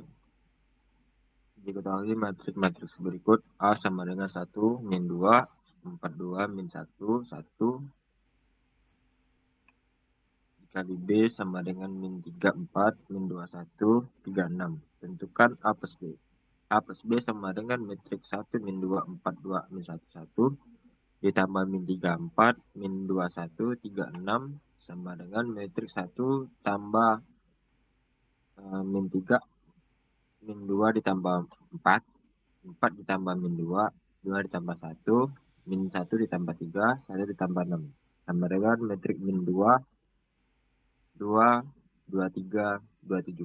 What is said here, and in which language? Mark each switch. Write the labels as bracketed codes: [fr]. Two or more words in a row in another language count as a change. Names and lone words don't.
[id] Diketahui matriks berikut A sama dengan 1, min 2, 42, min 1, 1. Dikali B sama dengan min 3, 4, min 21, 36. Tentukan A plus B. A plus B sama dengan metrik 1 min 2 4 2 min 1 1 ditambah min 3 4 min 2 1 3 6 sama dengan metrik 1 tambah min 3 min 2 ditambah 4 4 ditambah min 2 2 ditambah 1 min 1 ditambah 3 1 ditambah 6 sama dengan metrik min 2 2 23 27.